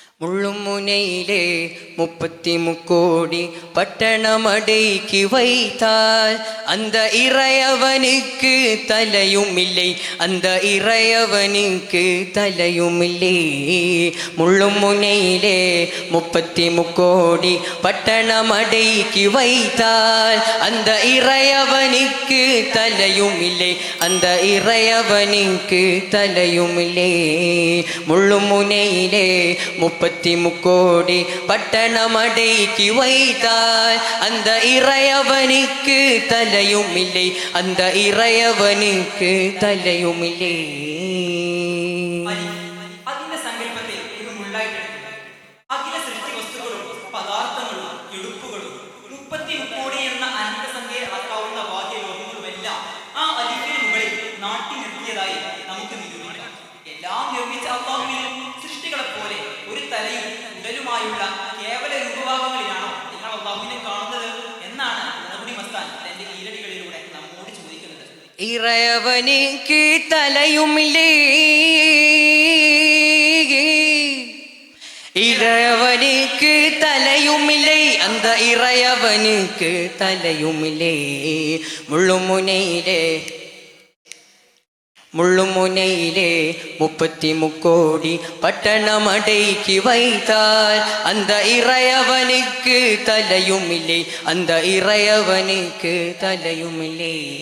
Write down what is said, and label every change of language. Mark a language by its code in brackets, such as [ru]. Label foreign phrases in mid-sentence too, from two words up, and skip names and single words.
[ta] முள்ளுமுனையிலே 33 பட்டணமடய்க்கு வைத்தால் அந்த இறையவனுக்கு தலையுமில்லை அந்த இறையவனுக்கு தலையுமில்லை முள்ளுமுனையிலே 33 பட்டணமடய்க்கு வைத்தால் அந்த இறையவனுக்கு தலையுமில்லை அந்த இறையவனுக்கு தலையுமில்லை முள்ளுமுனையிலே 33 பட்டணமடய்க்கு வைத்தால் அந்த இறையவனுக்கு தலையுமில்லை அந்த இறையவனுக்கு தலையுமில்லை [ml] അതിന്റെ സങ്കല്പത്തിൽ ഒരു മുള്ളായിട്ടെടുക്കുക. അഖില സൃഷ്ടി വസ്തുക്കളും പദാർത്ഥങ്ങളും എടുപ്പുകളും 33 എന്ന അനന്തസംഖ്യയെ അളക്കാവുന്ന ബാഹ്യലോകങ്ങളുമെല്ലാം ആ അലിഫിന് മുകളിൽ നാട്ടി നിർത്തിയതായി നമുക്ക് നിരൂപിക്കാം. എല്ലാം നിർമ്മിച്ച അല്ലാഹുവിനും സൃഷ്ടികളെ പോലെ ഒരു തലയും ഉടലുമായുള്ള കേവല രൂപഭാഗങ്ങളിലാണോ നിങ്ങൾ അല്ലാഹുവിനെ കാണുന്നത് എന്നാണ് നബി മസ്താൻ തന്റെ ഈരടികളിലൂടെ നമ്മോട് ചോദിക്കുന്നത്. [ta] இறையவனுக்கு தலையுமில்லை இறையவனுக்கு தலையுமில்லை அந்த இறையவனுக்கு தலையுமில்லை முள்ளுமுனையிலே 33 பட்டணமடய்க்கு வைத்தால் அந்த இறையவனுக்கு தலையுமில்லை அந்த இறையவனுக்கு தலையுமில்லை